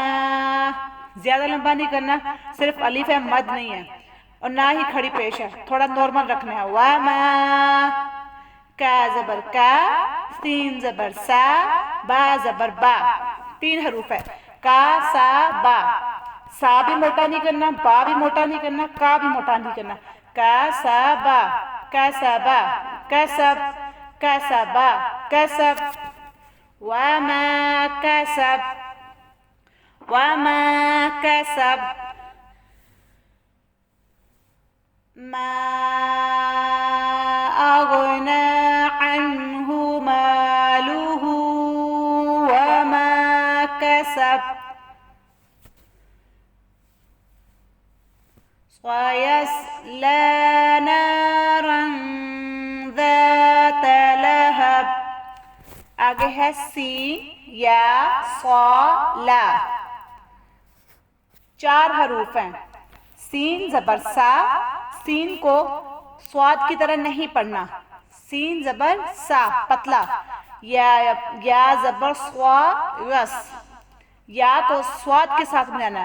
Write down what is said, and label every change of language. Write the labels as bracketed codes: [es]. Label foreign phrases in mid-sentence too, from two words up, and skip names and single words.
[ur] زیادہ لمبا نہیں کرنا، صرف الف ہے، مد نہیں ہے اور نہ ہی کھڑی پیش ہے، تھوڑا نارمل رکھنا ہے. [ar] وما. [ur] کا زبر کا، سین زبر سا، با زبر با، 3 حروف ہے، کا سا با، سا بھی موٹا نہیں کرنا، با بھی موٹا نہیں کرنا، کا بھی موٹا نہیں کرنا، کا سا با، کسبا، کسب، کسبا، کسب، [ar] وما کسب، وما کسب، ما أغنى عنه ماله وما كسب، ويصلى نارا ذات لهب، [ur] آگے ہے سین یا صا لا، 4 حروف ہیں، سین زبر سا، سین کو سواد کی طرح نہیں پڑھنا، سین زبر سا پتلا، یا زبر سوا یس، یا کو سواد کے ساتھ ملانا